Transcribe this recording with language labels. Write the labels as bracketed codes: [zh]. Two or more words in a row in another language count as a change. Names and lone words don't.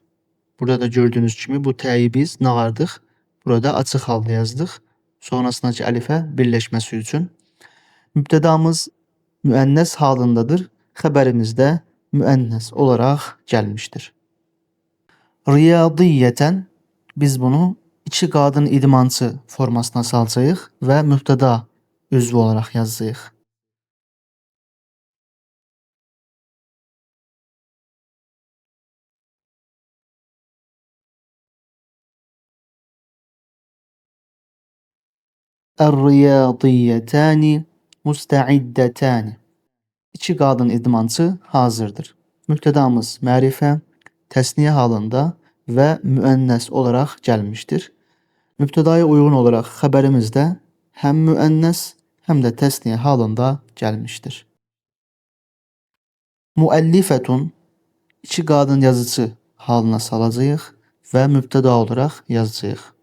[tr] Burada da gördüğünüz gibi bu t'yi biz ne vardık? Burada açık halde yazdık. Sonrasındaki elife birleşmesi için. Müptedamız müennes halındadır. Haberimiz de müennes olarak gelmiştir. [az] Riyadiyeten biz bunu iki qadın idmançı formasına salacağıq ve mübteda üzvü olarak yazacağıq. [ar] الرياضيتان مستعدتان. [az] İki qadın idmançı hazırdır. [tr] Mübtedamız mərifə, təsniyə halında ve müennes olarak gelmiştir. Mübtedaya uygun olarak haberimiz de hem müennes hem de tesniye halında gelmiştir. [az] Muellifetun iki qadın yazıcı halına salacağıq ve mübteda olarak yazacağıq.